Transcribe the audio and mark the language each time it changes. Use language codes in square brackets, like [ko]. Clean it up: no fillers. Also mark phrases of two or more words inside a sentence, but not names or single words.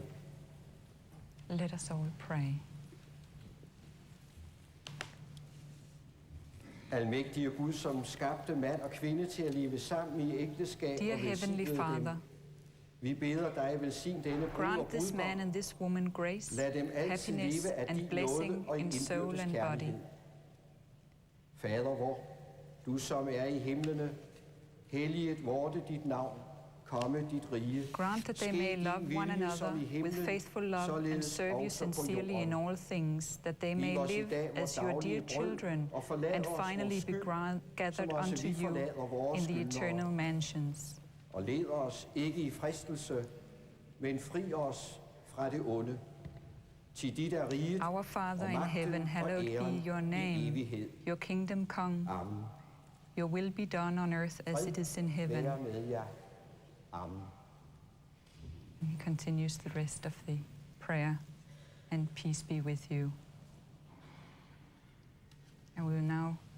[en] Let us all pray. [da] Almægtige Gud, som skabte mand og kvinde til at leve sammen i ægteskab [en] Dear [da] og [en] Heavenly [da] velsignede [en] Father, [da] dem. Vi beder dig, velsign denne brud og [en] grant this man [da] brudgom. [en] and this woman grace, [da] Lad dem altid [en] happiness, [da] leve af [en] and [da] din [en] blessing [da] nåde og [en] in soul [da] indbyrdes [en] and body. [da] kærlighed. Fader vor, du som er i himlene, helliget vorte dit navn, komme dit rige. [en] Grant that they [da] Ske [en] may [da] din [en] love one [da] vilje [en] another [da] som i [en] with [da] himlen, [en] faithful love and [da] således [en] serve you [da] også på [en] sincerely in [da] jorden. [en] all things, that they [da] Giv [en] may [da] os i [en] live [da] dag vores [en] as your dear [da] daglige brød, [en] children [da] og forlad [en] and [da] os vores [en] finally be [da] skyld, [en] gathered [da] som også [en] unto [da] vi [en] you [da] forlader vores [en] in the [da] skyldnere. [en] eternal mansions. [da] Og led os ikke i fristelse, men fri os fra det onde. Til dit er riget [en] Our Father [da] og [en] in [da] magten [en] heaven, [da] og [en] hallowed [da] æren [en] be your [da] i [en] name. [da] evighed. [en] Your kingdom come. Amen. Your will be done on earth as it is in heaven. [da] Være med jer. [en] Amen. And he continues the rest of the prayer, and peace be with you. And we will now